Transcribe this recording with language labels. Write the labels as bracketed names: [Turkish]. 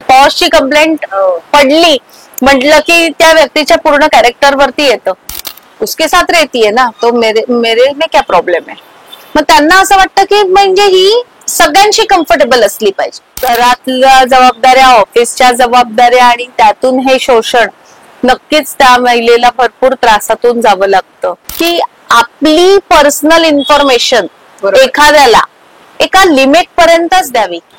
[Marathi] पॉशची complaint पडली म्हटलं की त्या व्यक्तीच्या पूर्ण कॅरेक्टर वरती येतं. [Hindi] उसके साथ रहती है ना, तो मेरे में क्या प्रॉब्लेम है. [Marathi] मग त्यांना असं वाटतं की म्हणजे ही सगळ्यांशी कम्फर्टेबल असली पाहिजे. घरातल्या जबाबदाऱ्या, ऑफिसच्या जबाबदाऱ्या आणि त्यातून हे शोषण, नक्कीच त्या महिलेला भरपूर त्रासातून जावं लागतं. की आपली पर्सनल इन्फॉर्मेशन एखाद्याला एका लिमिट पर्यंतच द्यावी.